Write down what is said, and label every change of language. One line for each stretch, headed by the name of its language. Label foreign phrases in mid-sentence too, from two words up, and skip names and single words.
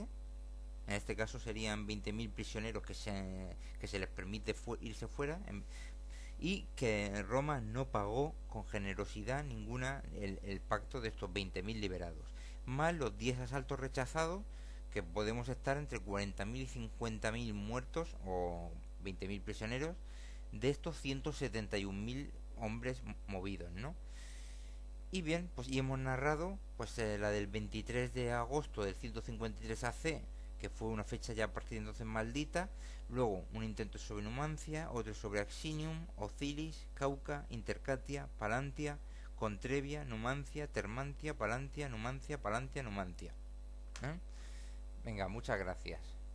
Spanish: En este caso serían 20.000 prisioneros que se les permite irse fuera, y que Roma no pagó con generosidad ninguna el pacto de estos 20.000 liberados, más los 10 asaltos rechazados, que podemos estar entre 40.000 y 50.000 muertos o 20.000 prisioneros de estos 171.000 hombres movidos, ¿no? Y bien, pues y hemos narrado pues la del 23 de agosto del 153 AC, que fue una fecha ya a partir de entonces maldita. Luego un intento sobre Numancia, otro sobre Axinium, Ocilis, Cauca, Intercatia, Palantia, Contrevia, Numancia, Termantia, Palantia, Numancia, Palantia, Numantia. Venga, muchas gracias.